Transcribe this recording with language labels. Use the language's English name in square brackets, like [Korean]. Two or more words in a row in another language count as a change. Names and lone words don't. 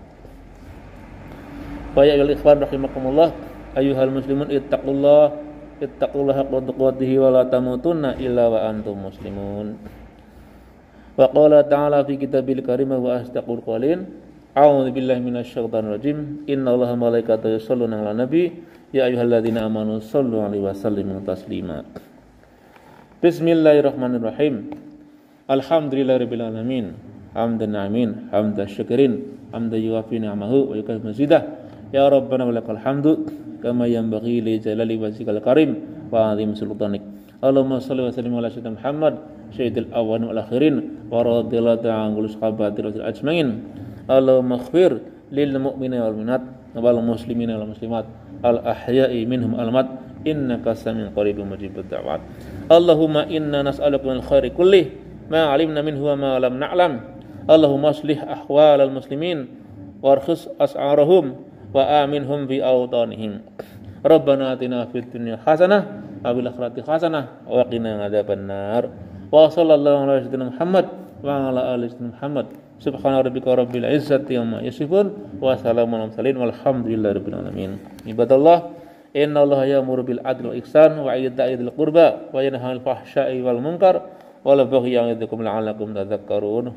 [Arabic] وأيها الإخوان رحمكم الله أيها المسلمون اتقوا الله حق تقاته ولا تموتن إلا وأنتم مسلمون. وقال تعالى في الكتاب الكريم وأصدق القائلين أعوذ بالله من الشيطان الرجيم إن الله وملائكته يصلون على النبي يا أيها الذين آمنوا صلوا عليه وسلموا تسليما. بسم الله الرحمن الرحيم الحمد لله رب العالمين. حمدا آمين حمدا شاكرين حمدا يوافي نعمه ويكافئ مزيده. يا ربنا ولك الحمد كما ينبغي لجلال وجهك الكريم وعظيم سلطانك. اللهم صل وسلم على سيدنا محمد سيد الأولين والآخرين ورضي الله تعالى عن الصحابة رسول أجمعين. اللهم اغفر للمؤمنين والمؤمنات والمسلمين والمسلمات الأحياء منهم الأموات إنك سميع قريب مجيب الدعوات. اللهم إنا نسألك من خير كل ما علمنا منه وما لم نعلم. اللهم أصلح أحوال المسلمين وأرخص أسعارهم وآمنهم في أوطانهم. ربنا آتنا في الدنيا حسنة وفي الآخرة حسنة وقنا عذاب النار. وصلى الله على سيدنا محمد وعلى آل سيدنا محمد. سبحان ربك رب العزة عما يصفون وسلام على المرسلين والحمد لله رب العالمين. عباد الله إن الله يأمر بالعدل والإحسان وإيتاء ذي القربى وينهى عن الفحشاء والمنكر والبغي يعظكم لعلكم تذكرون.